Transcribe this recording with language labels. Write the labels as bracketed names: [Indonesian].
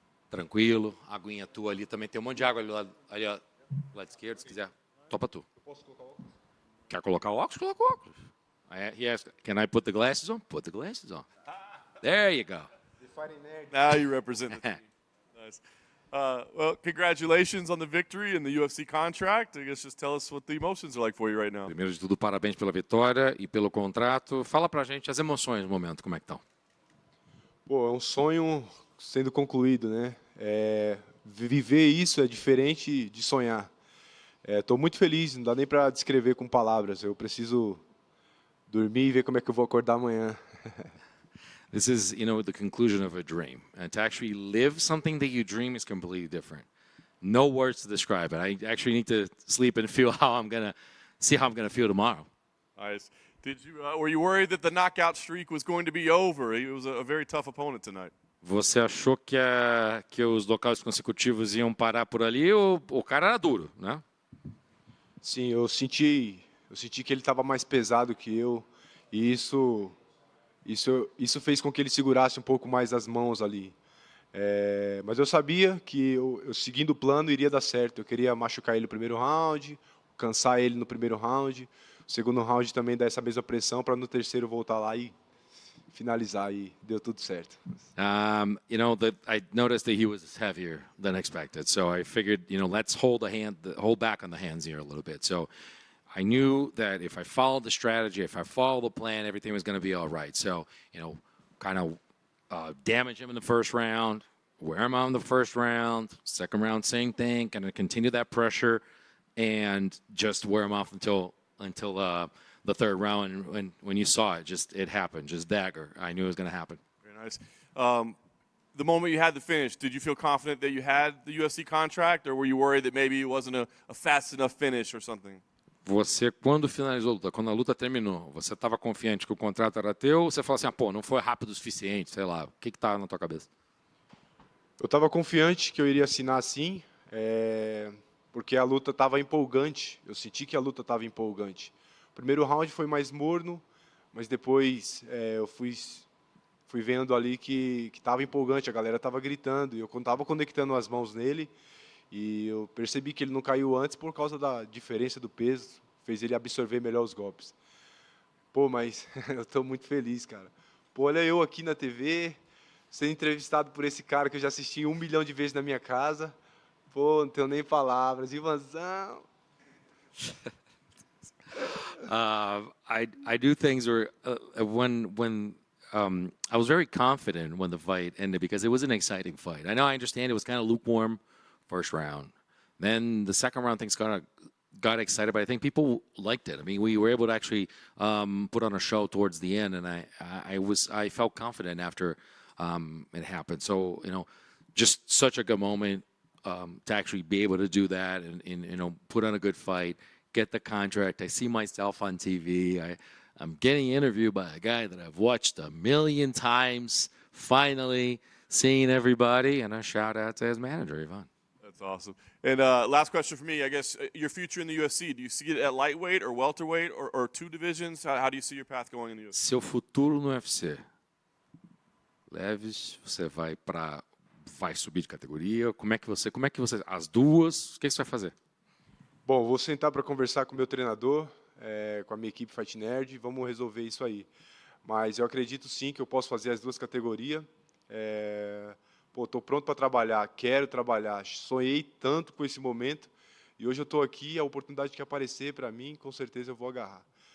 [Portuguese] Tranquilo, aguinha tua ali também. Tem um monte de água ali, ali ó, lado esquerdo, se quiser. Topa tu. Quer colocar o óculos? Coloca o óculos. [English] He asked, can I put the glasses on? Put the glasses on. There you go. Now you represent the team. Nice. Well, congratulations on the victory and the UFC contract. I guess just tell us what the emotions are like for you right now. [Portuguese] Primeiro de tudo, parabéns pela vitória e pelo contrato. Fala pra gente as emoções no momento, como é que estão? Pô, é um sonho sendo concluído, né? Viver isso é diferente de sonhar. Estou muito feliz, não dá nem para descrever com palavras. Eu preciso dormir e ver como é que eu vou acordar amanhã. [English] This is, the conclusion of a dream. And to actually live something that you dream is completely different. No words to describe it. I actually need to sleep and feel how I'm going to feel tomorrow. Nice. Were you worried that the knockout streak was going to be over? It was a very tough opponent tonight. [Portuguese] Você achou que os nocautes consecutivos iam parar por ali? O cara era duro, né? Sim, eu senti que ele estava mais pesado que eu e isso fez com que ele segurasse um pouco mais as mãos ali. Mas eu sabia que eu seguindo o plano iria dar certo. Eu queria machucar ele no primeiro round, cansar ele no primeiro round, o segundo round também dar essa mesma pressão para no terceiro voltar lá e finalizar, e deu tudo certo. [English] I noticed that he was heavier than expected, so I figured, let's hold back on the hands here a little bit. So I knew that if I followed the strategy, if I followed the plan, everything was going to be all right. So, kind of damage him in the first round, wear him out in the first round, second round, same thing, kind of continue that pressure, and just wear him off until the third round. And when you saw it, it happened, just dagger. I knew it was going to happen. Very nice. The moment you had the finish, did you feel confident that you had the UFC contract, or were you worried that maybe it wasn't a fast enough finish or something? [Portuguese] Você, quando finalizou a luta, quando a luta terminou, você estava confiante que o contrato era teu, ou você falou assim, não foi rápido o suficiente, sei lá, o que estava na tua cabeça? Eu estava confiante que eu iria assinar sim, porque a luta estava empolgante, eu senti que a luta estava empolgante. O primeiro round foi mais morno, mas depois eu fui vendo ali que estava empolgante, a galera estava gritando, e eu estava conectando as mãos nele, e eu percebi que ele não caiu antes por causa da diferença do peso, fez ele absorver melhor os golpes. Pô, mas eu estou muito feliz, cara. Pô, olha eu aqui na TV, sendo entrevistado por esse cara que eu já assisti 1 milhão de vezes na minha casa. Pô, não tenho nem palavras. Ivanzão. [English] I do things where when I was very confident when the fight ended because it was an exciting fight. I understand it was kind of lukewarm first round. Then the second round things got excited, but I think people liked it. I mean, we were able to actually put on a show towards the end, and I felt confident after it happened. So just such a good moment to actually be able to do that and put on a good fight, get the contract. I see myself on TV. I'm getting interviewed by a guy that I've watched 1 million times. Finally seeing everybody, and a shout out to his manager, Ivan. That's awesome. And last question for me, I guess, your future in the UFC, do you see it at lightweight or welterweight or two divisions? How do you see your path going in the UFC? [Portuguese] Seu futuro no UFC. Leves, você vai subir de categoria? Como é que você, as duas, o que você vai fazer? Bom, vou sentar para conversar com o meu treinador, com a minha equipe Fight Nerd, vamos resolver isso aí. Mas eu acredito sim que eu posso fazer as duas categorias. Estou pronto para trabalhar, quero trabalhar, sonhei tanto com esse momento e hoje eu estou aqui, a oportunidade que aparecer para mim, com certeza eu vou agarrar.